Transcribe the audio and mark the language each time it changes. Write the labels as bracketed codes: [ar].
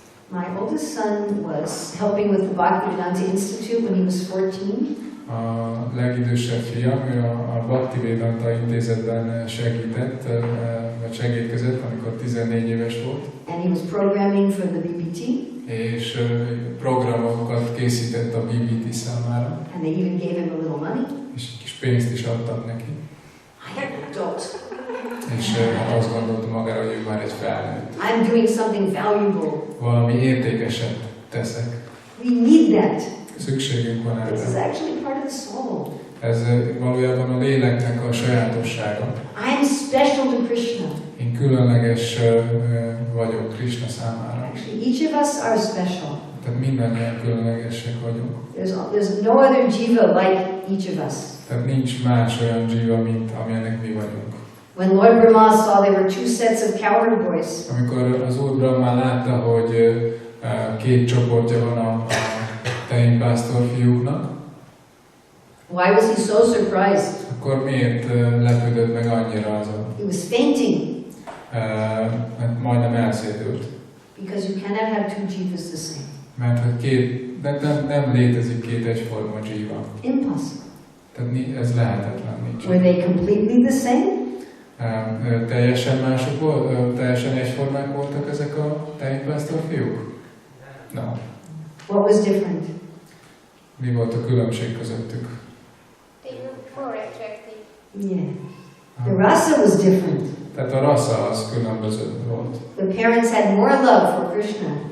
[en] My oldest son was helping with the Bhaktivedanta Institute when he was 14. [hu] A legidősebb fiam, ő a Bhaktivedanta intézetben segített, vagy segítkezett, amikor 14 éves volt. [en] And he was programming for the BBT. [hu] És programokat készített a BBT számára. [en] And they even gave him a little money. [hu] És egy kis pénzt is adtak neki. [en] I am an adult. [hu] És azt gondolta magára, hogy ő már egy felnőtt. [en] I'm doing something valuable. [hu] Valami értékeset teszek. [en] We need that. [hu] Szükségünk van [en] This is [hu] erre. [en] actually part of the soul. [hu] Ez valójában a léleknek a sajátossága. [en] I'm special to Krishna. [hu] Én különleges vagyok Krishna számára. [en] Actually, each of us are special. [hu] Tehát mindannyian különlegesek vagyunk. [en] There's no other jiva like each of us. [hu] Tehát nincs más olyan jiva, mint amilyenek mi vagyunk. [en] When Lord Brahma saw there were two sets of cowherd boys, [hu] Amikor az Úr Brahma látta, hogy két csoportja van a tejínpásztor fiúknak, [en] why was he so surprised? [hu] akkor miért lepődött meg annyira azon? [en] He was fainting. [hu] Mert majdnem elszédült. [en] Because you cannot have two jivas the same. [hu] Mert hogy nem létezik két egyforma jiva. [en] Impossible. [hu] Tehát ez lehetetlen, nincs. [en] Were they completely the same? [hu] Teljesen mások volt, teljesen egyformák voltak ezek a tejínpásztor fiúk? [en] No. What was different? [hu] Mi volt a különbség közöttük? [en] They look more attractive. Yeah. The rasa was different. [hu] Tehát a rasza az különböző volt. [en] The parents had more love for Krishna.